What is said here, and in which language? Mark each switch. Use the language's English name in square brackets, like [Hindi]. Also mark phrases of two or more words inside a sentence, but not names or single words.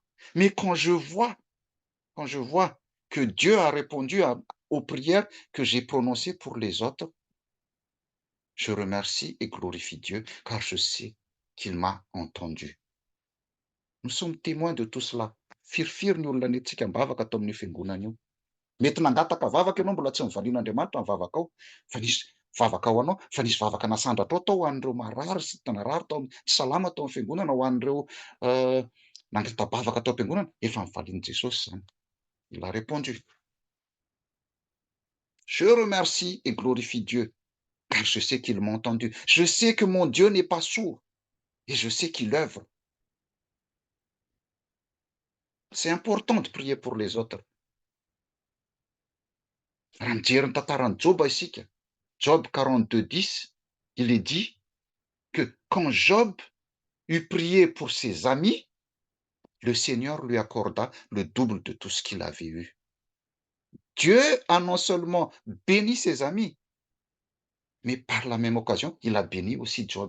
[French] Mais quand je vois que Dieu a répondu aux prières que j'ai prononcées pour les autres, je remercie et glorifie Dieu car je sais qu'il m'a entendu. Nous sommes témoins de tout cela. [Malagasy] Firfiry ny olona nentsika mivavaka atao amin'ny fiangonana io. Mety nangataka vavaka ianao mbola tsy nivalian'Andriamanitra ny vavaka ao, fa nisy vavaka ao anao, fa nisy vavaka nasandratra tao ho an'ireo marary sy narary tao tsy salama tao amin'ny fiangonana, ho an'ireo nangata-bavaka tao am-piangonana, efa nivalian'i Jesosy zany. [French] Il a répondu. Je remercie et glorifie Dieu, car je sais qu'il m'a entendu. Je sais que mon Dieu n'est pas sourd et je sais qu'il œuvre. C'est important de prier pour les autres. [Malagasy] Raha mijery ny tantaran'i Job isika, [French] Job 42:10, il est dit que quand Job eut prié pour ses amis, le Seigneur lui accorda le double de tout ce qu'il avait eu. Dieu a non seulement béni ses amis, mais par la même occasion, il a béni aussi Job.